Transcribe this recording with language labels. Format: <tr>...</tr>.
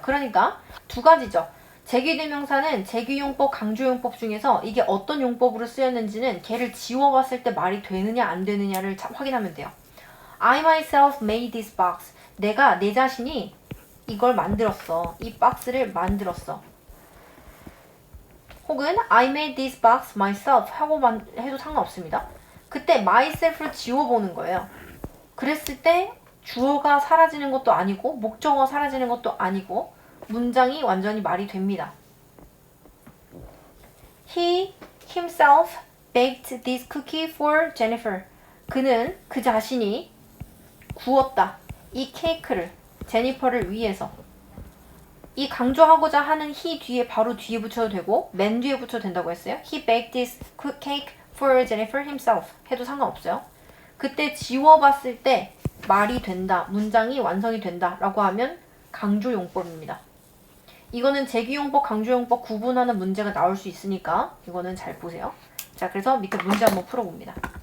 <ko>그러니까 두 가지죠. 제기대명사는 제기용법, 강조용법 중에서 이게 어떤 용법으로 쓰였는지는 걔를 지워봤을 때 말이 되느냐 안 되느냐를 확인하면 돼요.</ko> <en>I myself made this box.</en> <ko>내가 내 자신이 이걸 만들었어. 이 박스를 만들었어. 혹은</ko> <en>I made this box myself</en> <ko>하고 해도 상관없습니다. 그때 myself를 지워보는 거예요. 그랬을 때 주어가 사라지는 것도 아니고 목적어가 사라지는 것도 아니고 문장이 완전히 말이 됩니다.</ko> <en>He himself baked this cookie for Jennifer.</en> <ko>그는 그 자신이 구웠다. 이 케이크를 제니퍼를 위해서. 이 강조하고자 하는 he 뒤에 바로 뒤에 붙여도 되고 man 뒤에 붙여도 된다고 했어요.</ko> <en>He baked this cake for Jennifer himself</en> <ko>해도 상관없어요. 그때 지워봤을 때 말이 된다, 문장이 완성이 된다 라고 하면 강조용법입니다. 이거는 제기용법, 강조용법 구분하는 문제가 나올 수 있으니까 이거는 잘 보세요. 자, 그래서 밑에 문제 한번 풀어봅니다.</ko>